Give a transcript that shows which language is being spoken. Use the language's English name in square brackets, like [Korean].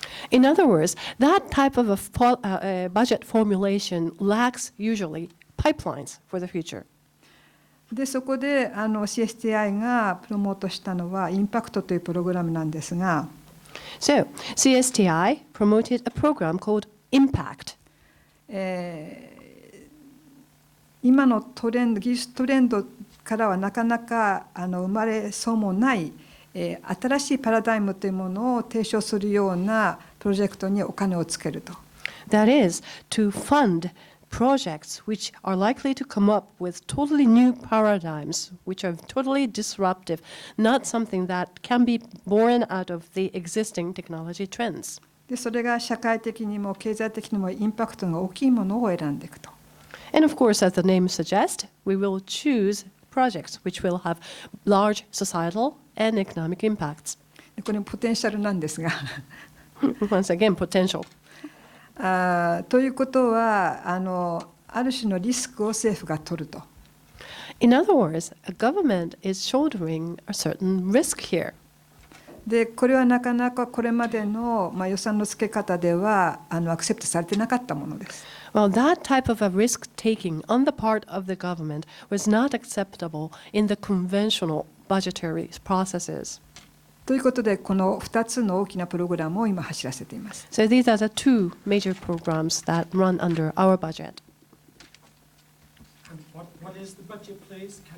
[English] In other words, that type of budget formulation lacks usually pipelines for the future. [Japanese] でそこでCSTI がプロモートしたのはインパクトというプログラムなんですが、 [English] So, CSTI promoted a program called Impact. [Japanese] 今の技術トレンドからはなかなか生まれそうもない、新しいパラダイムというものを提唱するようなプロジェクトにお金をつけると。 [English] That is, to fund projects which are likely to come up with totally new paradigms, which are totally disruptive, not something that can be born out of the existing technology trends. [Japanese] でそれが社会的にも経済的にもインパクトが大きいものを選んでいくと。 [English] And of course, as the name suggests, we will choose projects which will have large societal and economic impacts. [Japanese] でこれポテンシャルなんですが [English] Once again, potential. [Japanese] ということはある種のリスクを政府が取ると。 [English] In other words, a government is shouldering a certain risk here. [Japanese] でこれはなかなかこれまでの、予算の付け方ではアクセプトされてなかったものです。 [English] Well, that type of a risk-taking on the part of the government was not acceptable in the conventional budgetary processes. [Japanese] ということでこの2つの大きなプログラムを今走らせています。 [English] So these are the two major programs that run under our budget. And what is the budget, please?